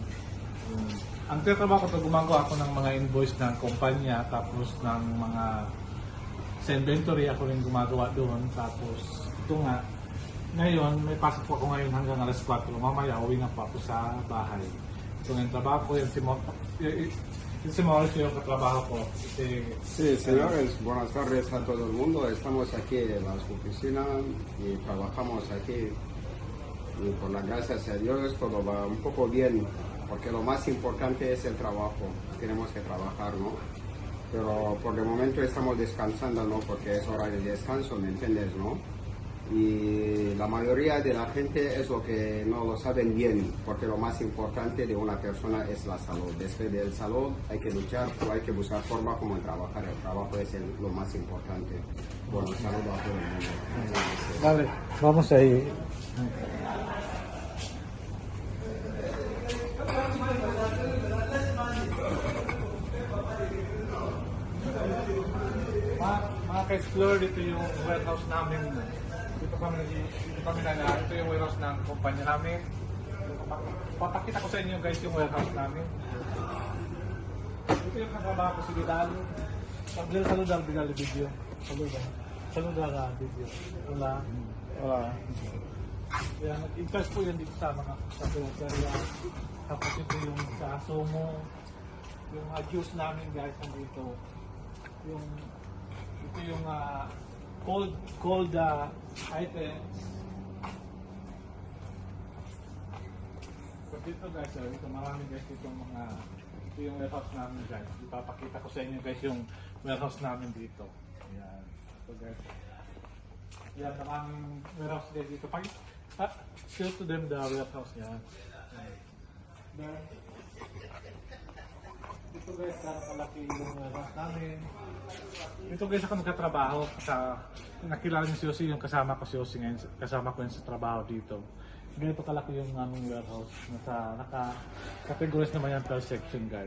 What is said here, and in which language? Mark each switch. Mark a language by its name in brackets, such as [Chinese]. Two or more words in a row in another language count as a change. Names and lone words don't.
[Filipino] Ang trabaho ko ito, gumagawa ako ng mga invoice ng kumpanya. Tapos ng mga sa inventory ako rin gumagawa doon. Tapos ito nga. Ngayon, may pasok po ako ngayon hanggang alas 4. Mamaya, uwi na po ako sa bahay. So, yung trabaho ko, yung si Mauricio yung katrabaho ko. [Spanish] Sí, señores, buenas tardes a todo el mundo. Estamos aquí en las oficinas y trabajamos aquí. Y por las gracias a Dios todo va un poco bien, porque lo más importante es el trabajo. Tenemos que trabajar, ¿no? Pero por el momento estamos descansando, ¿no? Porque es hora de descanso, ¿me entiendes, no? Y la mayoría de la gente es lo que no lo saben bien, porque lo más importante de una persona es la salud. Después del salud hay que luchar o hay que buscar forma como trabajar. El trabajo es lo más importante. Bueno, saludo a todo el mundo. Vale, vamos ahí. [Filipino] Mga ka-explore, dito yung warehouse namin. Dito kami na ito yung warehouse ng kumpanya namin. Papakita ko sa inyo guys yung warehouse namin. Ito yung katrabaho ko si Vidal. [Spanish] Saludar Vidal video. Saludar video. [Filipino] Wala. Yan, nag-interest po yan dito sa mga kapilagkarya. Tapos ito yung sa Sumo. Yung juice namin guys nandito. Ito yung [English] cold items. [Filipino] So dito guys, ito marami guys itong mga ito yung warehouse namin guys. Ipapakita ko sa inyo guys yung warehouse namin dito. Ayan. Ito guys. Yan, maraming warehouse guys dito. [English] Show to them the warehouse yan. [Filipino] Ito guys, kaya kalaki yung warehouse namin. Ito guys ako nagkatrabaho sa nakilala niyo si Yossi, yung kasama ko si Yossi ngayon, kasama ko yun sa trabaho dito. Ganito kalaki yung aming warehouse. Naka-categorize naman yan [English] per section [Filipino] guys.